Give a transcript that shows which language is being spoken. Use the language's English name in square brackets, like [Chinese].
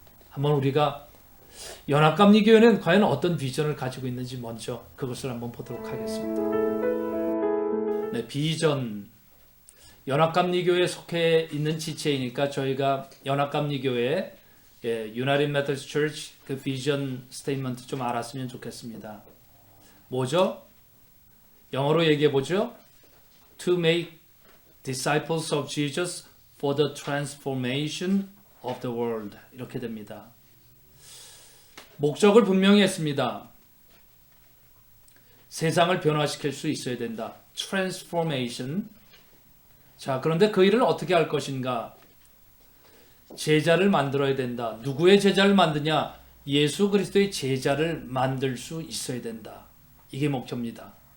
[Korean] 한번 우리가 연합감리교회는 과연 어떤 비전을 가지고 있는지 먼저 그것을 한번 보도록 하겠습니다. 네, 비전. 연합감리교회에 속해 있는 지체이니까 저희가 연합감리교회 United Methodist Church 그 비전 스테이트먼트 좀 알았으면 좋겠습니다. 뭐죠? 영어로 얘기해 보죠. [English] To make disciples of Jesus for the transformation of the world. [Korean] 이렇게 됩니다. 목적을 분명히 했습니다. 세상을 변화시킬 수 있어야 된다. [English] transformation. [Korean] 자, 그런데 그 일을 어떻게 할 것인가? 제자를 만들어야 된다. 누구의 제자를 만드냐? 예수 그리스도의 제자를 만들 수 있어야 된다. 이게 목표입니다.